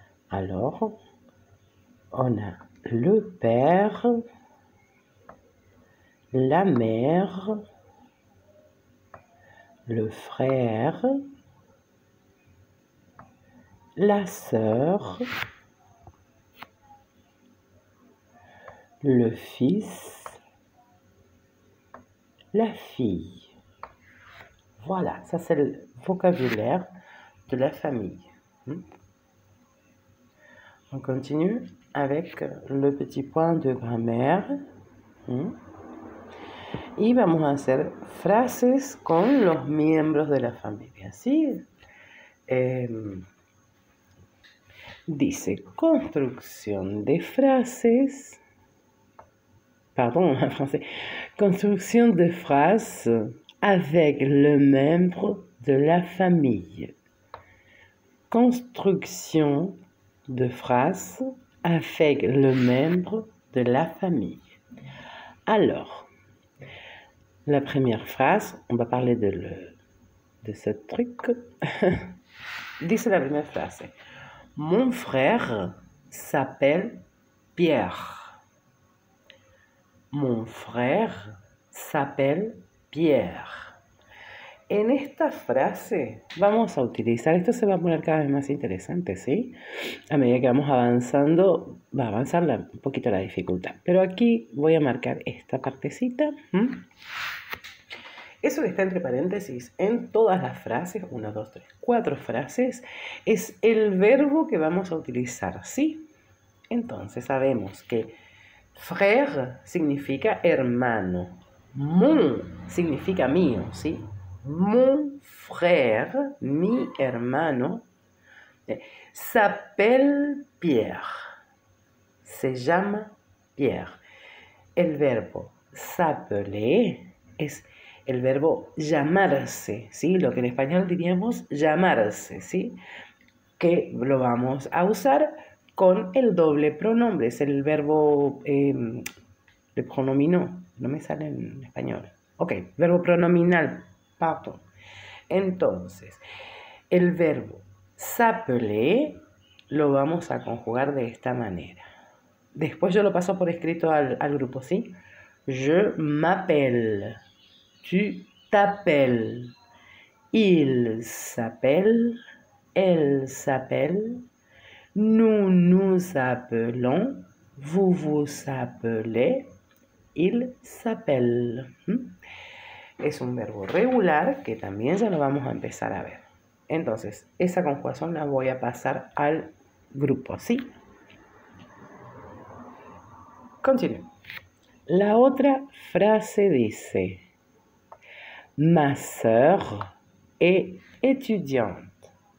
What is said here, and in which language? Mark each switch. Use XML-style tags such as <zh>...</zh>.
<fr>Alors, on a le père, la mère, le frère, la sœur, le fils, la fille. Voilà, ça c'est le vocabulaire de la famille. On continue avec le petit point de grammaire.</fr> <es>Y vamos a hacer frases con los miembros de la familia, ¿sí? Dice construcción de frases.</es> <fr>Pardon, en français. Construction de phrases avec le membre de la famille. Construction de phrases avec le membre de la famille. Alors, la première phrase, on va parler de ce truc. Dice la première phrase. Mon frère s'appelle Pierre. Mon frère s'appelle Pierre.</fr> <es>En esta frase vamos a utilizar, esto se va a poner cada vez más interesante, ¿sí? A medida que vamos avanzando, va a avanzar un poquito la dificultad. Pero aquí voy a marcar esta partecita. Eso que está entre paréntesis en todas las frases, 1, 2, 3, 4 frases, es el verbo que vamos a utilizar, ¿sí? Entonces sabemos que frère significa hermano. Mon significa mío, ¿sí?</es> <fr>Mon frère,</fr> <es>mi hermano,</es> <fr>s'appelle Pierre.</fr> <es>Se llama Pierre. El verbo s'appeler es el verbo llamarse, ¿sí? Lo que en español diríamos llamarse, ¿sí? Que lo vamos a usar con el doble pronombre. Es el verbo, le pronomino, no me sale en español. Ok, verbo pronominal, pardon. Entonces, el verbo s'appeler lo vamos a conjugar de esta manera. Después yo lo paso por escrito al grupo, ¿sí?</es> <fr>Je m'appelle. Tu t'appelles. Il s'appelle. Elle s'appelle. Nous nous appelons. Vous vous appelez. Il s'appelle.</fr> <es>Es un verbo regular que también ya lo vamos a empezar a ver. Entonces, esa conjugación la voy a pasar al grupo, ¿sí? Continúe. La otra frase dice:</es> <fr>Ma sœur est étudiante.</fr>